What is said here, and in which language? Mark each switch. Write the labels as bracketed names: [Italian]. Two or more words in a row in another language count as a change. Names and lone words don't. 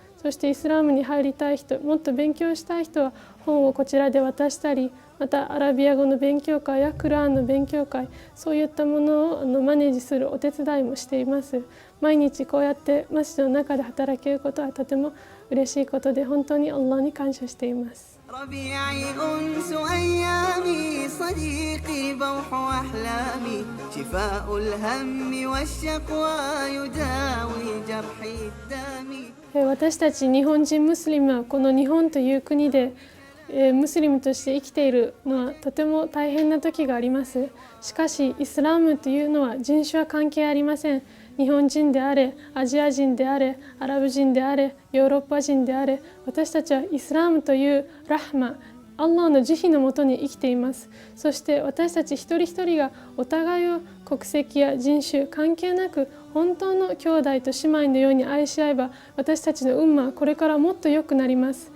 [Japanese] そしてイスラムに入りたい人、もっと勉強したい人は本をこちらで渡したり、またアラビア語の勉強会やクラーンの勉強会、そういったものをマネージするお手伝いもしています。毎日こうやってマスジドの中で働けることはとても嬉しいことで、本当にアッラーに感謝しています。 [Arabic] ربيعي أنس أيامي صديقي بوح أحلامي شفاء الهم والشقوى يداوي جرحي الدامي. [Japanese] 私たち日本人ムスリムはこの日本という国でムスリムとして生きているのはとても大変な時があります。しかしイスラムというのは人種は関係ありません。日本人であれ、アジア人であれ、アラブ人であれ、ヨーロッパ人であれ、私たちはイスラムというラフマ、アッラーの慈悲のもとに生きています。そして私たち一人一人がお互いを国籍や人種関係なく本当の兄弟と姉妹のように愛し合えば、私たちの運はこれからもっと良くなります。